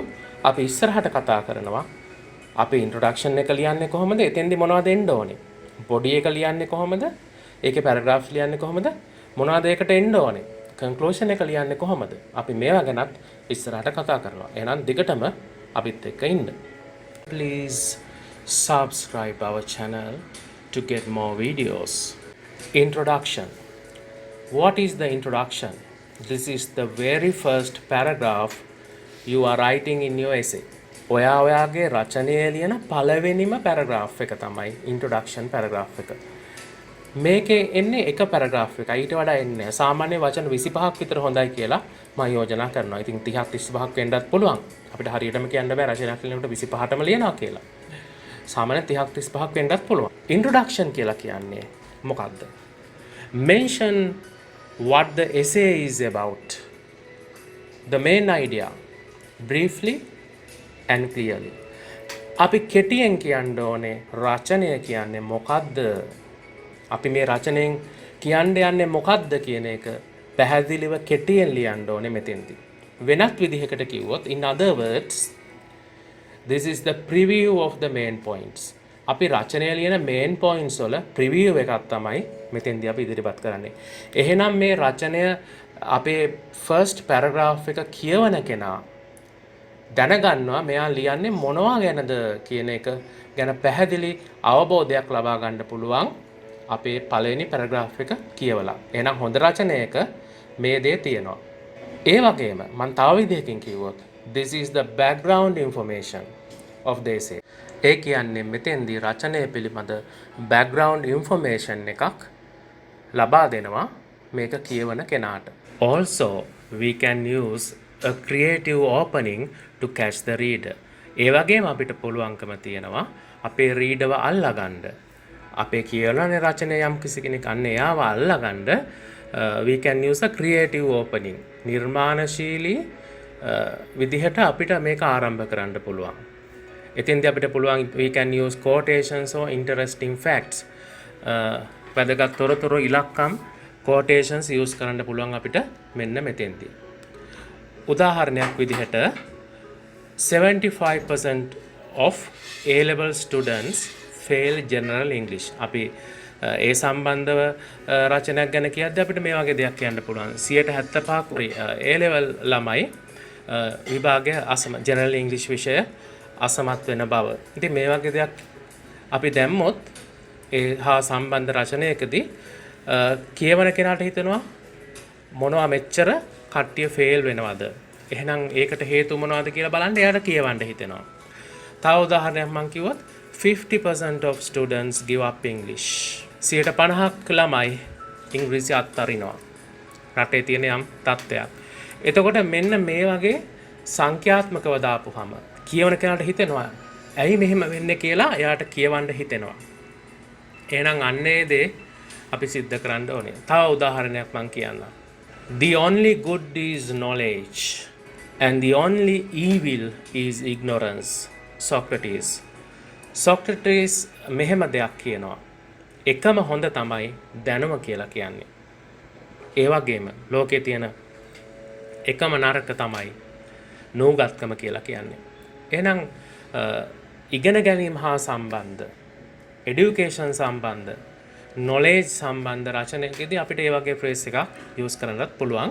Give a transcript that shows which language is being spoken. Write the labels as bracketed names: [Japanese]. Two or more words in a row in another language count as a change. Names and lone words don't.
[Sinhala] අපි ඉස්සරහට කතා කරනවා අපි introduction එක ලියන්නේ කොහොමද? එතෙන්දි මොනවද එන්න ඕනේ? body එක ලියන්නේ කොහොමද? ඒකේ paragraphs ලියන්නේ කොහොමද? මොනවද ඒකට එන්න ඕනේ? conclusion එක ලියන්නේ කොහොමද? අපි මේවා ගැනත් ඉස්සරහට කතා කරනවා. එහෙනම් දිගටම අපිත් එක්ක ඉන්න. [English] Please subscribe our channel to get more videos. Introduction. What is the introduction? This is the very first paragraph you are writing in your essay. [Sinhala] ඔයාගේ රචනයේ ලියන පළවෙනිම paragraph එක තමයි [English] introduction paragraph [Sinhala] එක. මේකේ එන්නේ එක paragraph එකයි. ඊට වඩා එන්නේ නැහැ. සාමාන්‍ය වචන 25ක් විතර හොඳයි කියලා මම යෝජනා කරනවා. ඉතින් 30ක් 35ක් වෙන්නත් පුළුවන්. අපිට හරියටම කියන්න බෑ රචනයක් ලියනකොට 25ටම ලියනවා කියලා. සාමාන්‍ය 30ක් 35ක් වෙන්නත් පුළුවන්. introduction කියලා කියන්නේ මොකක්ද? [English] Mention what the essay is about. The main idea briefly and clearly. [Sinhala] අපි කෙටියෙන් කියන්න ඕනේ රචනය කියන්නේ මොකද්ද? අපි මේ රචනයෙන් කියන්න යන්නේ මොකද්ද කියන එක පැහැදිලිව කෙටියෙන් ලියන්න ඕනේ මෙතෙන්දී. වෙනත් විදිහකට කිව්වොත් [English] in other words this is the preview of the main points. [Sinhala] අපි රචනය ලියන [English] main points [Sinhala] වල preview එකක් තමයි මෙතෙන්දී අපි ඉදිරිපත් කරන්නේ. එහෙනම් මේ රචනය අපේ [English] first paragraph [Sinhala] එක කියවන කෙනා දැනගන්නවා මෙයා ලියන්නේ මොනවා ගැනද කියන එක ගැන පැහැදිලි අවබෝධයක් ලබා ගන්න පුළුවන් අපේ පළවෙනි පැරග්‍රාෆ් එක කියවලා. එහෙනම් හොඳ රචනයක මේ දේ තියෙනවා. ඒ වගේම මම තව විදිහකින් කිව්වොත් [English] this is the background information of the essay. [Sinhala] ඒ කියන්නේ මෙතෙන්දී රචනය පිළිබඳ [English] background information [Sinhala] එකක් ලබා දෙනවා මේක කියවන කෙනාට. [English] Also we can use a creative opening to catch the reader. [Sinhala] ඒ වගේම අපිට පුළුවන්කම තියෙනවා අපේ රීඩර්ව අල්ලගන්න. අපේ කියවන රචනය යම් කිසි කෙනෙක් අන්න එයාව අල්ලගන්න [English] we can use a creative opening. [Sinhala] නිර්මාණශීලී විදිහට අපිට මේක ආරම්භ කරන්න පුළුවන්. එතෙන්දී අපිට පුළුවන් [English] we can use quotations or interesting facts. [Sinhala] වැදගත් තොරතුරු ඉලක්කම් [English] quotations use [Sinhala] කරන්න පුළුවන් අපිට මෙන්න මෙතෙන්දී. උදාහරණයක් විදිහට [English] 75% of A-level students fail general English. [Sinhala] අපි ඒ සම්බන්ධව රචනයක් ගැන කියද්දී අපිට මේ වගේ දෙයක් කියන්න පුළුවන්. 75% A-level ළමයි විභාගය [English] general English [Sinhala] විෂය අසමත් වෙන බව. ඉතින් මේ වගේ දෙයක් අපි දැම්මොත් ඒ හා සම්බන්ධ රචනයකදී කියවන කෙනාට හිතෙනවා මොනවා මෙච්චර කට්ටිය ෆේල් වෙනවද? එහෙනම් ඒකට හේතු මොනවද කියලා බලන්න එයාට කියවන්න හිතෙනවා. තව උදාහරණයක් මම කිව්වොත් [English] 50% of students give up English. [Sinhala] 50% ළමයි ඉංග්‍රීසි අත්හරිනවා. රටේ තියෙන යම් තත්ත්වයක්. එතකොට මෙන්න මේ වගේ සංඛ්‍යාත්මකව දාපුවම කියවන කෙනාට හිතෙනවා ඇයි මෙහෙම වෙන්නේ කියලා එයාට කියවන්න හිතෙනවා. එහෙනම් අන්නේ දේ අපි සිද්ධ කරන්න ඕනේ. තව උදාහරණයක් මම කියන්නම්. [English] The only good is knowledge and the only evil is ignorance. [Sinhala] Socrates මෙහෙම දෙයක් කියනවා. එකම හොඳ තමයි දැනුම කියලා කියන්නේ. ඒ වගේම ලෝකේ තියෙන එකම නරක තමයි නූගත්කම කියලා කියන්නේ. එහෙනම් ඉගෙන ගැනීම හා සම්බන්ධ education සම්බන්ධ knowledge සම්බන්ධ රචනයකදී අපිට ඒ වගේ phrase එකක් use කරන්නත් පුළුවන්.